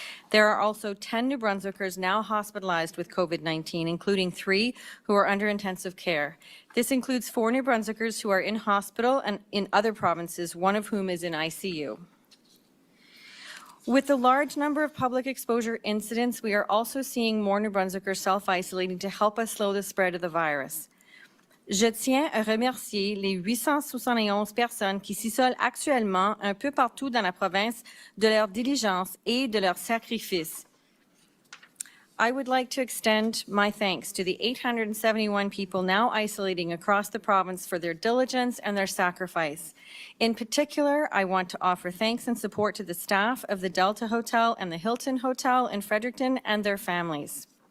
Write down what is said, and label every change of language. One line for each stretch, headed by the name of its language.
English: There are also 10 New Brunswickers now hospitalized with COVID-19, including 3 who are under intensive care. This includes 4 New Brunswickers who are in hospital and in other provinces, one of whom is in ICU. With the large number of public exposure incidents, we are also seeing more New Brunswickers self-isolating to help us slow the spread of the virus.
French: Je tiens à remercier les 871 personnes qui s'isolent actuellement un peu partout dans la province de leur diligence et de leur sacrifice.
English: I would like to extend my thanks to the 871 people now isolating across the province for their diligence and their sacrifice. In particular, I want to offer thanks and support to the staff of the Delta Hotel and the Hilton Hotel in Fredericton and their families.